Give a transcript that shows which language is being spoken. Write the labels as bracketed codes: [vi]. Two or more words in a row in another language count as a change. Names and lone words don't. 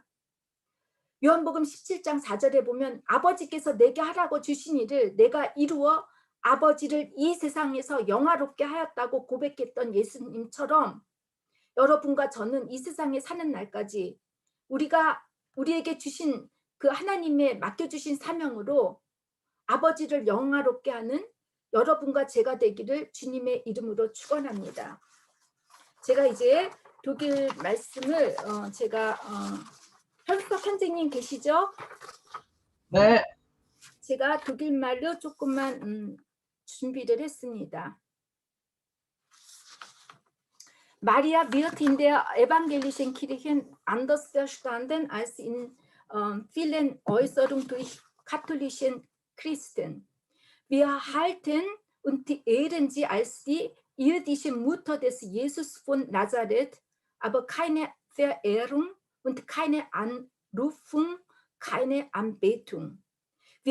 [ko] 요한복음 17장 4절에 보면 아버지께서 내게 하라고 주신 일을 내가 이루어 아버지를 이 세상에서 영화롭게 하였다고 고백했던 예수님처럼 여러분과 저는 이 세상에 사는 날까지 우리에게 주신 그 하나님의 맡겨주신 사명으로 아버지를 영화롭게 하는 여러분과 제가 되기를 주님의 이름으로 축원합니다. 제가 이제 독일 말씀을 현석 선생님 계시죠? 네. 제가 독일 말로 조금만 준비를 했습니다. [de] Maria wird in der evangelischen Kirche anders verstanden als in vielen Äußerungen durch katholischen Christen. Wir halten und ehren sie als die irdische Mutter des Jesus von Nazareth, aber keine Verehrung und keine Anrufung, keine Anbetung.